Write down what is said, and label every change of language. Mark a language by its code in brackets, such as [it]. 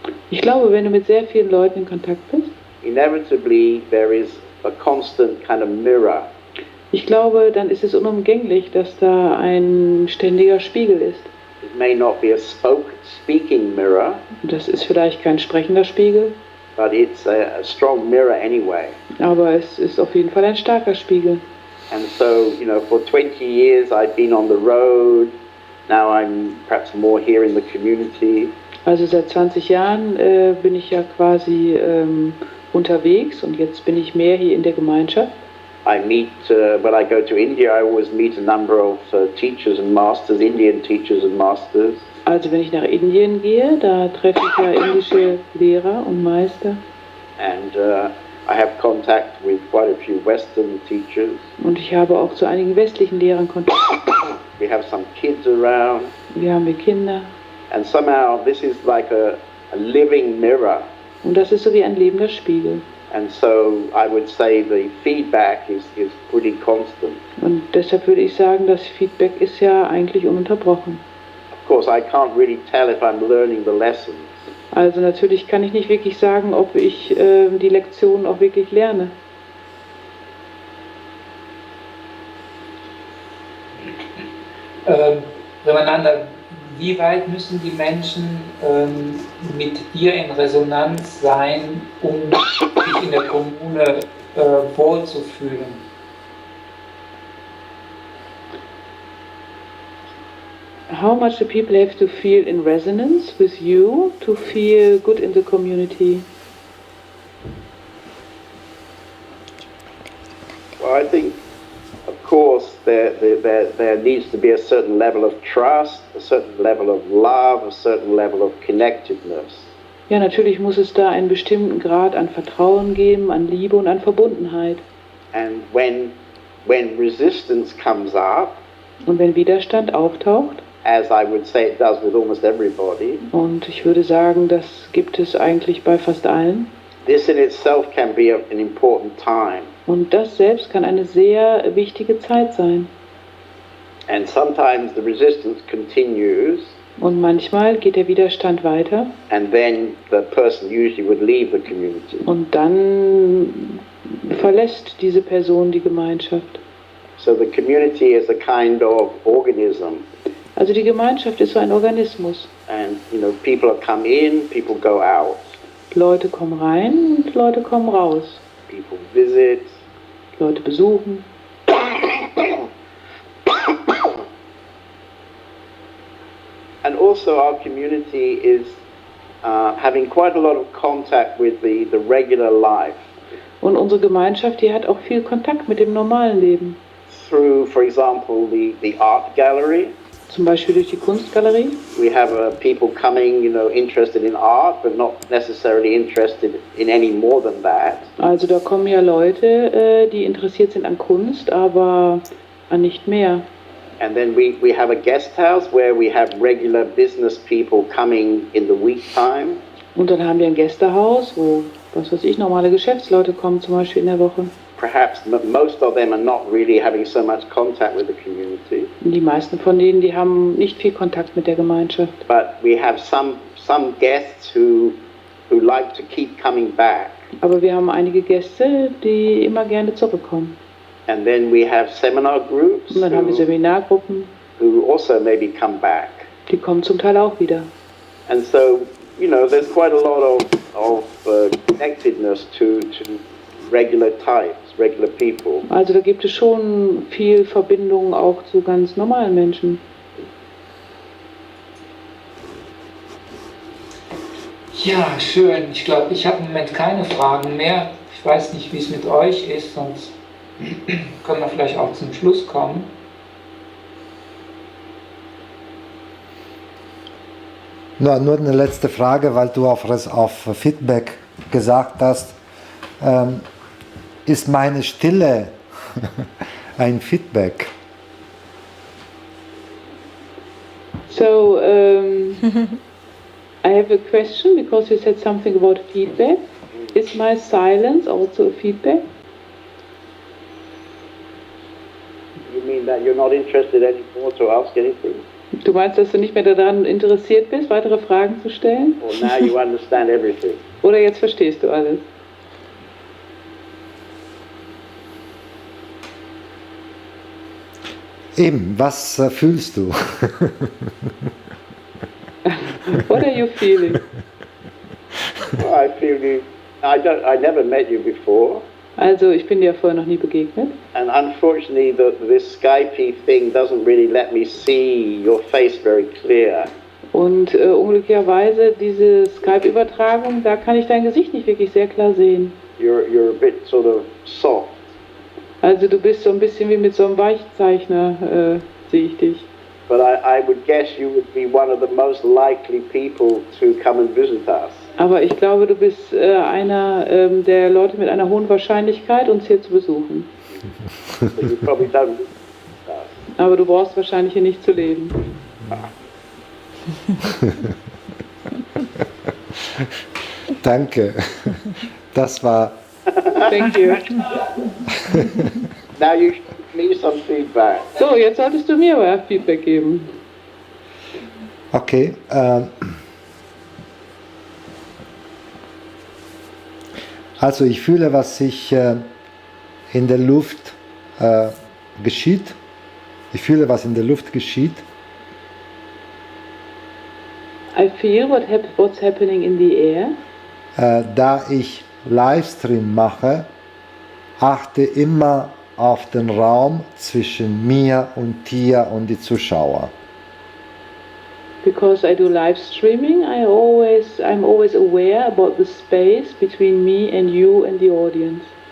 [de] Ich glaube, wenn du mit sehr vielen Leuten in Kontakt bist, [en] inevitably there is a constant kind of mirror. [de] ich glaube, dann ist es unumgänglich, dass da ein ständiger Spiegel ist. [en] It may not be a speaking mirror, [de] Das ist vielleicht kein sprechender Spiegel, [en] but it's a strong mirror anyway. [de] aber es ist auf jeden Fall ein starker Spiegel. [en] And so, for 20 years I've been on the road. Now I'm perhaps more here in the community. [de] Also seit 20 Jahren bin ich ja quasi unterwegs und jetzt bin ich mehr hier in der Gemeinschaft. [en] I meet, when I go to India, I always meet a number of teachers and masters, Indian teachers and masters. [de] Also wenn ich nach Indien gehe, da treffe ich ja indische Lehrer und Meister. [en] And I have contact with quite a few Western teachers. [de] Und ich habe auch zu einigen westlichen Lehrern Kontakt. [en] We have some kids around. [de] Wir haben Kinder. [en] And somehow this is like a living mirror. [de] Und das ist so wie ein lebender Spiegel. [en] And so I would say the feedback is pretty constant. [de] Und deshalb würde ich sagen, das Feedback ist ja eigentlich ununterbrochen. [en] Of course, I can't really tell if I'm learning the lessons. [de] Also natürlich kann ich nicht wirklich sagen, ob ich die Lektionen auch wirklich lerne. Premananda, wie weit müssen die Menschen mit dir in Resonanz sein, um sich in der Kommune wohlzufühlen? [en] How much do people have to feel in resonance with you to feel good in the community? Well, I think, of course, there needs to be a certain level of trust, a certain level of love, a certain level of connectedness. [de] Ja, natürlich muss es da einen bestimmten Grad an Vertrauen geben, an Liebe und an Verbundenheit. [en] And when resistance comes up, [de] Und wenn Widerstand auftaucht, [en] as I would say it does with almost everybody, [de] und ich würde sagen, das gibt es eigentlich bei fast allen, [en] this in itself can be an important time. [de] und das selbst kann eine sehr wichtige Zeit sein. [en] And sometimes the resistance continues, [de] Und manchmal geht der Widerstand weiter [en] and then the person usually would leave the community. [de] und dann verlässt diese Person die Gemeinschaft. [en] So the community is a kind of organism. [de] Also die Gemeinschaft ist so ein Organismus. [en] And, people come in, people go out. [de] Leute kommen rein und Leute kommen raus. [en] People visit. [de] Leute besuchen. [en] And also our community is having quite a lot of contact with the regular life. [de] Und unsere Gemeinschaft, die hat auch viel Kontakt mit dem normalen Leben. [en] Through, for example, the art gallery. [de] Zum Beispiel durch die Kunstgalerie. [en] We have people coming, interested in art, but not necessarily interested in any more than that. [de] Also da kommen ja Leute, die interessiert sind an Kunst, aber an nicht mehr. [en] And then we have a guest house where we have regular business people coming in the week time. [de] Und dann haben wir ein Gästehaus, wo, was weiß ich, normale Geschäftsleute kommen, zum Beispiel in der Woche. [en] Perhaps most of them are not really having so much contact with the community. [de] Und die meisten von denen, die haben nicht viel Kontakt mit der Gemeinschaft. [en] But we have some guests who like to keep coming back. [de] Aber wir haben einige Gäste, die immer gerne zurückkommen. [en] And then we have seminar groups [de] Und dann haben wir Seminargruppen, [en] who also maybe come back. [de] die kommen zum Teil auch wieder. [en] And so, there's quite a lot of connectedness to regular types, regular people. [de] Also da gibt es schon viel Verbindung auch zu ganz normalen Menschen. Ja, schön. Ich glaube, ich habe im Moment keine Fragen mehr. Ich weiß nicht, wie es mit euch ist, sonst können wir vielleicht auch zum Schluss kommen. Nur eine letzte Frage, weil du auf Feedback gesagt hast. Ist meine Stille ein Feedback? [en] So, I have a question because you said something about feedback. Is my silence also a feedback? You mean that you're not interested anymore to ask anything? [de] Du meinst, dass du nicht mehr daran interessiert bist, weitere Fragen zu stellen? [en] Or now you understand everything? [de] Oder jetzt verstehst du alles? Eben, was fühlst du? [en] What are you feeling? Well, I feel you. I never met you before. [de] Also, ich bin dir vorher noch nie begegnet. [en] And unfortunately, this Skype thing doesn't really let me see your face very clear. [de] Und unglücklicherweise, diese Skype-Übertragung, da kann ich dein Gesicht nicht wirklich sehr klar sehen. [en] You're a bit sort of soft. [de] Also du bist so ein bisschen wie mit so einem Weichzeichner, sehe ich dich. [en] But I would guess you would be one of the most likely people to come and visit us. [de] Aber ich glaube, du bist einer der Leute mit einer hohen Wahrscheinlichkeit, uns hier zu besuchen. [en] So you probably don't visit us. [de] Aber du brauchst wahrscheinlich hier nicht zu leben. Danke. Das war... [en] Thank you. Now you should give me some feedback. [de] So, jetzt solltest du mir aber Feedback geben. Okay. Also ich fühle, was sich in der Luft geschieht. Ich fühle, was in der Luft geschieht. [en] I feel what's happening in the air. [de] Da ich Livestream mache, achte immer auf den Raum zwischen mir und dir und die Zuschauer. [en] Because I do live streaming, I'm always aware about the space between me and you and the audience.